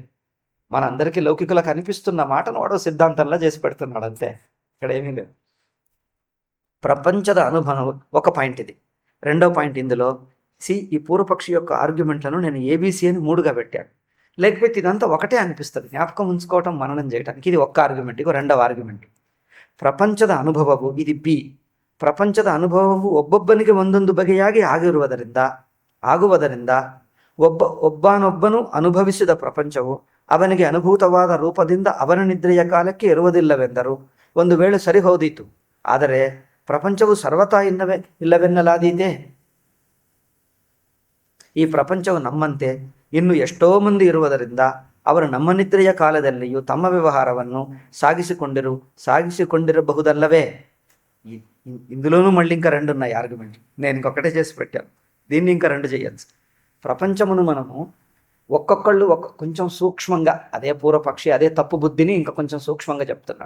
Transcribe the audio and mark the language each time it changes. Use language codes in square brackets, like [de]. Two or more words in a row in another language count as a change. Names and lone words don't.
[te] మనందరికీ లౌకికులకు అనిపిస్తున్న మాటను వాడు సిద్ధాంతంలో చేసి పెడుతున్నాడు అంతే. ఇక్కడ ఏమీ లేదు. ప్రపంచದ అనుభవం ఒక పాయింట్ ఇది. రెండో పాయింట్ ఇందులో ఈ పూర్వపక్షి యొక్క ఆర్గ్యుమెంట్లను నేను ఏబీసీ అని 3గా పెట్టాను. లేకపోతే ఇదంతా ఒకటే అనిపిస్తుంది. జ్ఞాపకం ఉంచుకోవటం, మననం చేయడానికి. ఇది ఒక్క ಆರ್ಗ್ಯುಮೆಂಟ್. ఇక రెండవ ಆರ್ಗ್ಯುಮೆಂಟ್. [kn] ಪ್ರಪಂಚದ ಅನುಭವವು ಇದು ಬಿ. ಪ್ರಪಂಚದ ಅನುಭವವು ಒಬ್ಬೊಬ್ಬನಿಗೆ ಒಂದೊಂದು ಬಗೆಯಾಗಿ ಆಗುವುದರಿಂದ ಒಬ್ಬನೊಬ್ಬನು ಅನುಭವಿಸಿದ ಪ್ರಪಂಚವು ಅವನಿಗೆ ಅನುಭೂತವಾದ ರೂಪದಿಂದ ಅವನ ನಿದ್ರೆಯ ಕಾಲಕ್ಕೆ ಇರುವುದಿಲ್ಲವೆಂದರು ಒಂದು ವೇಳೆ ಸರಿ ಹೋದೀತು. ಆದರೆ ಪ್ರಪಂಚವು ಸರ್ವತಾ ಇಲ್ಲವೆನ್ನಲಾದೀತೆ. ಈ ಪ್ರಪಂಚವು ನಮ್ಮಂತೆ ಇನ್ನು ಎಷ್ಟೋ ಮಂದಿ ಇರುವುದರಿಂದ ಅವರು ನಮ್ಮ ನಿದ್ರೆಯ ಕಾಲದಲ್ಲಿಯೂ ತಮ್ಮ ವ್ಯವಹಾರವನ್ನು సాగిసికొండిరಬಹುదಲ್ಲవే. [te] ఇందులోనూ మళ్ళీ ఇంకా 2 ఉన్నాయి ఆర్గ్యుమెంట్. నేను ఇంకొకటే చేసి పెట్టాను. దీన్ని ఇంకా 2 చేయొచ్చు. ప్రపంచమును మనము ఒక్కొక్కళ్ళు కొంచెం సూక్ష్మంగా, అదే పూర్వపక్షి అదే తప్పు బుద్ధిని ఇంకా కొంచెం సూక్ష్మంగా చెప్తున్నాడు.